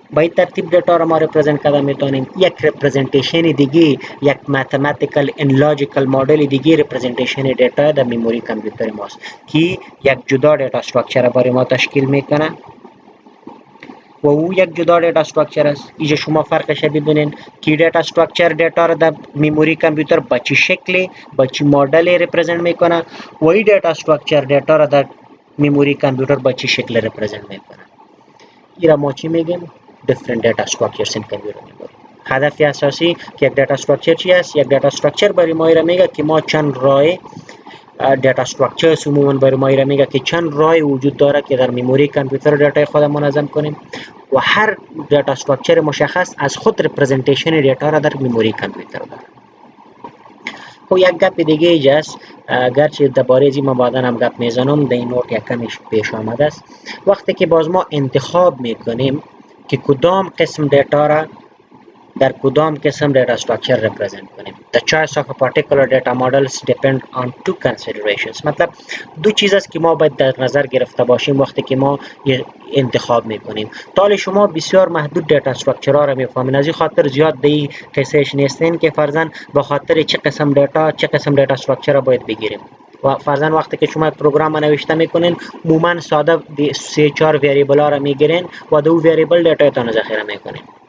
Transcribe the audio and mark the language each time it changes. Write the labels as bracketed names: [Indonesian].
[Persian] با این ترتیب دیتا را ما رپرزنت کرده میتونیم. یک رپرزنتیشن دیگه، یک ماتماتیکال ان لاجیکال مدل دیگه رپرزنتیشن دیتا در مموری کامپیوتر ماست که یک جدا دیتا استراکچر برای ما تشکیل میکنه و او یک جدا دیتا استراکچر است. اینجا شما فرقش ببینین که دیتا استراکچر دیتا را در مموری کامپیوتر با چه شکلی، با چه مدل رپرزنت میکنه و این دیتا استراکچر دیتا را در مموری کامپیوتر با چه شکل رپرزنت میکنه. این را ما چی میگیم؟ [English] different data structures in computer memory. [Persian] هدف اساسی که یک دیتا استراکچر چی است؟ یک دیتا استراکچر برای ما را میگه که ما چند راه دیتا استراکچرز عموما برای ما را میگه که چند راه وجود داره که در مموری کامپیوتر دیتا خود منظم کنیم و هر دیتا استراکچر مشخص از خود رپرزنتیشن دیتا را در مموری کامپیوتر داره. خب یک گپ دیگه اینجاست، گرچه درباره از این ما بعدا هم گپ میزنم، در این نوت یک کمی پیش آمده است. وقتی که باز ما انتخاب میکنیم که کدام قسم دیتا را در کدام قسم دیتا استراکچر رپرزنت کنیم. [English] The choice of a particular data models depend on two considerations. [Persian] مطلب دو چیز است که ما باید در نظر گرفته باشیم وقتی که ما انتخاب میکنیم. طال شما بسیار محدود دیتا استراکچر ها را میفهمین، از این خاطر زیاد دی قصهش نیستین که فرضاً به خاطر چه قسم دیتا استراکچر را باید بگیریم. و فرضاً وقتی که شما پروگرام نوشته میکنین، عموما ساده 3-4 وریبل ها را میگیرین و دو وریبل دیتا تان ذخیره میکنین.